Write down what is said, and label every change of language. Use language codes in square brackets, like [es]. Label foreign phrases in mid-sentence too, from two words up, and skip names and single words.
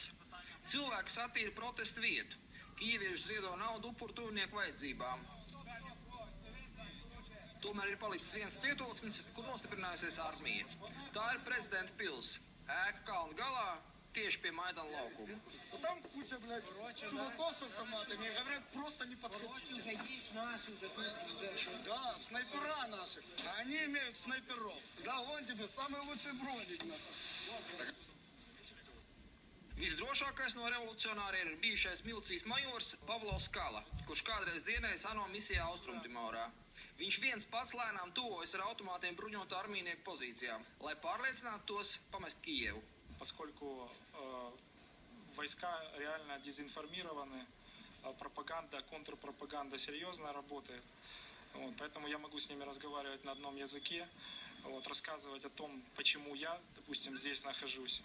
[lv] Cilvēki satīra protesta vietu. Kijevieši ziedo naudu upuru tuvinieku vajadzībām. Tomēr ir palicis viens cietoksnis, kur nostiprinājusies armija. Tā ir prezidenta pils. Ēka kalna galā, tieši pie Maidana laukuma. [ru] Там куча, блядь, чуваков с автоматами, и говорят, просто не подходите. Да, снайпера наши. Они имеют снайперов. Да, вон тебе самый лучший броник. [lv] Visdrošākais no revolucionāriem ir bijušais milicijas majors Pavlovs Kala, kurš kādreiz dienējis ANO misijā Austrumtimorā. Viņš viens pats lēnām tuvojas ar automātiem bruņotu armijnieku pozīcijām, lai pārliecinātu tos pamest Kijevu. [ru] Поскольку войска реально дезинформированы, пропаганда, контрпропаганда серьезно работает, поэтому я могу с ними разговаривать на одном языке, рассказывать о том, почему я, допустим, здесь нахожусь.